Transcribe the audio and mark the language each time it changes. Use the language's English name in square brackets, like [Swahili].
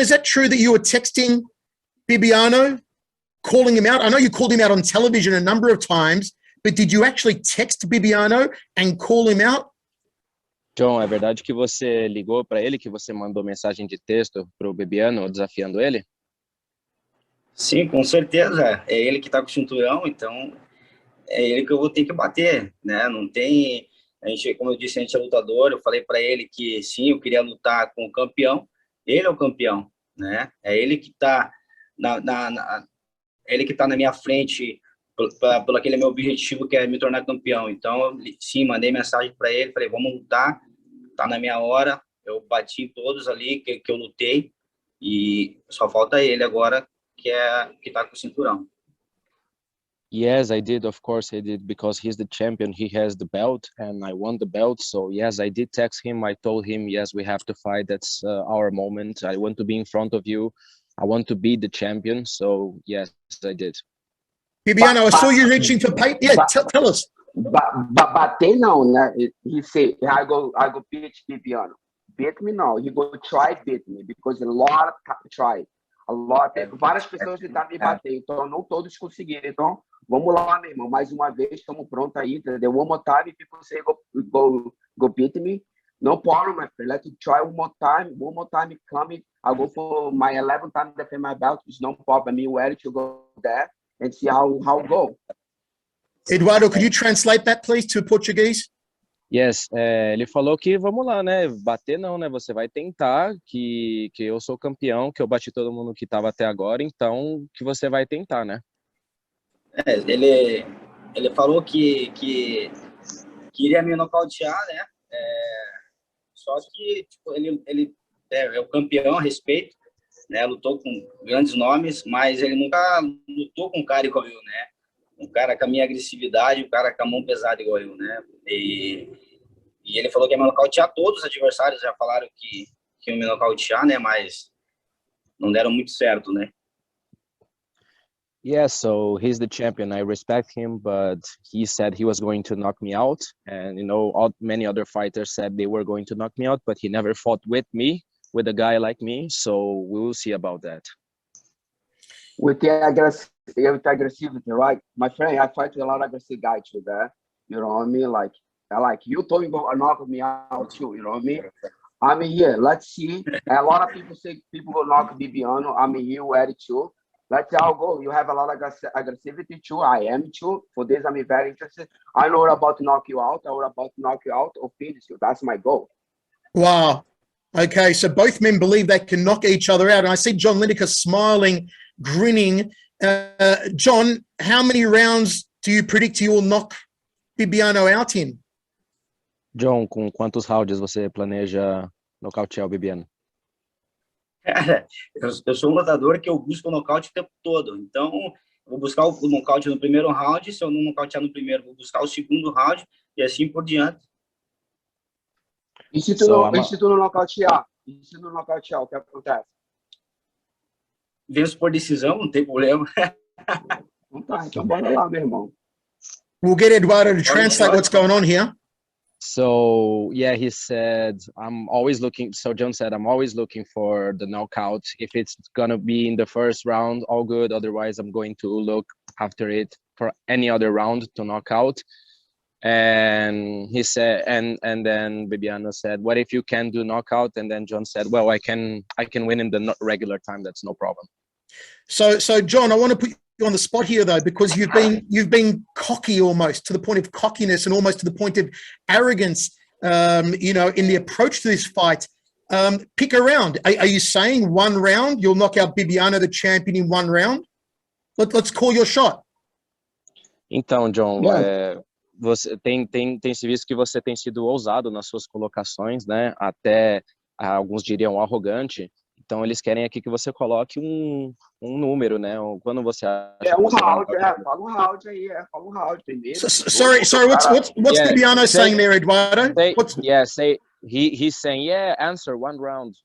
[English] Is that true that you were texting Bibiano, calling him out? I know you called him out on television a number of times, but did you actually text Bibiano and call him out? [Portuguese] John, é verdade que você ligou para ele, que você mandou mensagem de texto para o Bibiano desafiando ele? Sim, com certeza. É ele que tá com o cinturão, então é ele que eu vou ter que bater, né? Não tem. A gente, como eu disse, a gente é lutador. Eu falei para ele que sim, eu queria lutar com o campeão. Ele é o campeão, né? É ele que tá ele que tá na minha frente pelo aquele meu objetivo que é me tornar campeão. Então, sim, mandei mensagem para ele, falei, vamos lutar, tá na minha hora. Eu bati em todos ali que eu lutei e só falta ele agora que tá com o cinturão. [English] Yes, I did. Of course, I did because he's the champion. He has the belt, and I won the belt. So yes, I did text him. I told him, yes, we have to fight. That's our moment. I want to be in front of you. I want to be the champion. So yes, I did. Bibiano, I saw you reaching for paper. Yeah, tell us. [Portuguese] Bater não, né? [English] He say, I go beat Bibiano. Beat me [Portuguese] não. [English] He go try beat me because a lot try. [Portuguese] Várias pessoas tentaram me bater, então não todos conseguiram. Então, vamos lá, meu irmão. Mais uma vez, estamos prontos aí, entendeu? [English] One more time, people say go beat me. No problem, my friend. Let's try one more time. One more time coming. I'll go for my 11th time defend my belt. It's no problem. Me ready to go there and see how go. Eduardo, could you translate that, please, to Portuguese? [Portuguese] Yes, ele falou que vamos lá, né? Bater não, né? Você vai tentar, que eu sou campeão, que eu bati todo mundo que estava até agora, então que você vai tentar, né? Ele falou que queria me nocautear, né? Só que tipo, ele é o campeão a respeito, né? Lutou com grandes nomes, mas ele nunca lutou com um cara igual eu, né? Um cara com a minha agressividade, um cara com a mão pesada igual eu, né? E ele falou que ia me nocautear. Todos os adversários já falaram que iam me nocautear, né? Mas não deram muito certo, né? [English] Yeah, so he's the champion. I respect him, but he said he was going to knock me out. And, you know, many other fighters said they were going to knock me out, but he never fought with me, with a guy like me. So we will see about that. With the aggressivity, right? My friend, I fight with a lot of aggressive guys too, there. You know what I mean? Like you told me about knock me out too, you know what I mean? I'm here. Let's see. A lot of people say people will knock Bibiano. I'm here ready too. Let's see how it go. You have a lot of aggressivity too. I am too. For this, I'm very interested. I know we're about to knock you out. We're about to knock you out or finish you. That's my goal. Wow. Okay, so both men believe they can knock each other out. And I see John Lineker smiling, grinning. John, how many rounds do you predict you will knock Bibiano out in? John, com quantos rounds você planeja nocautear o Bibiano? Cara, eu sou um lutador que eu busco o nocaute o tempo todo. Então, eu vou buscar o nocaute no primeiro round. Se eu não nocautear no primeiro, vou buscar o segundo round e assim por diante. E se tu não nocautear? E se não nocautear, o que acontece? Venço por decisão, não tem problema. Então bora lá, meu irmão. We'll get Eduardo to translate what's going on here. So yeah, he said, John said, I'm always looking for the knockout. If it's gonna be in the first round, all good. Otherwise, I'm going to look after it for any other round to knock out. And he said, and then Bibiano said, what if you can do knockout? And then John said, well, I can win in the regular time. That's no problem. So John, I want to put you on the spot here though, because you've been cocky almost to the point of cockiness and almost to the point of arrogance, you know, in the approach to this fight. Pick a round. Are you saying one round you'll knock out Bibiano, the champion, in one round? Let's call your shot. [Portuguese] Então, John, [English] Yeah. [Portuguese] Você tem se visto que você tem sido ousado nas suas colocações, né? Até alguns diriam arrogante. Então eles querem aqui que você coloque um número, né? Quando você acha Um round, fala um round aí, fala um round primeiro. [English] Sorry, what's Bibiano saying there, Eduardo? He's saying, yeah, answer one round.